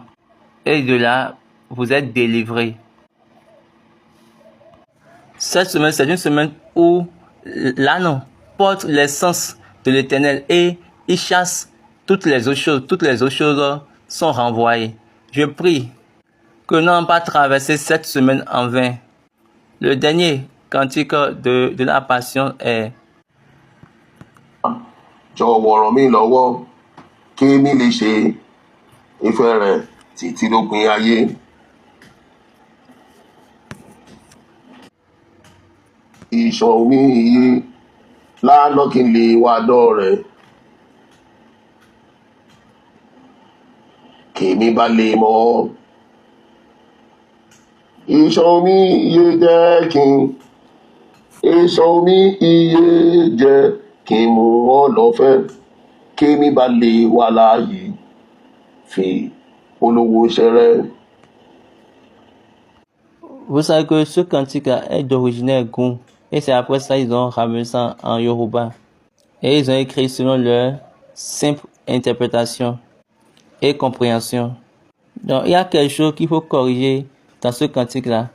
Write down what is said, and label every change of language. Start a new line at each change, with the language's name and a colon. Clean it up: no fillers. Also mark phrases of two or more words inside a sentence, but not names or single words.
French: Et de là, vous êtes délivrés. Cette semaine, c'est une semaine où l'âne porte l'essence de l'Éternel et il chasse toutes les autres choses. Toutes les autres choses sont renvoyées. Je prie que nous n'ayons pas traversé cette semaine en vain. Le dernier cantique de la Passion est
Yoruba: Jọ̀wọ́ ràn mí lọ́wọ́ kí mi lè ṣe ìfẹ́ rẹ títí dópin ayé. Ìṣàn omi iye lánàá kí n lè wá dọ́ rẹ̀, kí mi bá lè mọ̀ ọ́. Ìṣàn omi iye jẹ́ kí n ìṣàn omi iye jẹ́ kí n mú ọ lọ́fẹ̀ẹ́, kí mi bá lè wà láàyè fi polówó iṣẹ́ rẹ.
French: Vous savez que ce cantique est d'origine Goum. Et c'est après ça ils ont ramené ça en Yoruba. Et ils ont écrit selon leur simple interprétation et compréhension. Donc il y a quelque chose qu'il faut corriger dans ce cantique-là.